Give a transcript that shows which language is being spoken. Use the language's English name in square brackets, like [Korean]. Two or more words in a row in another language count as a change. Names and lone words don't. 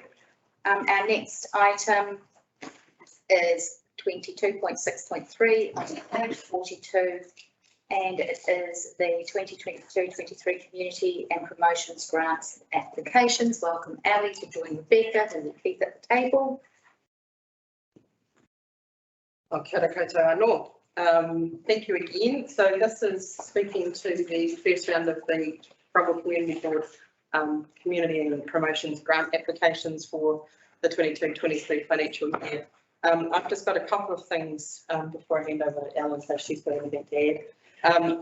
[English] Our next item is 22.6.3 on page 42, and it is the 2022-23 Community and Promotions Grants applications. Welcome, Ali, to join Rebecca and Keith at the table. [Māori] Kia ora koutou anō. [English] Thank you again. So this is speaking to the first round of the Cromwell Community Board community and promotions grant applications for the 22-23 financial year. I've just got a couple of things before I hand over to Ellen, so she's got anything to add.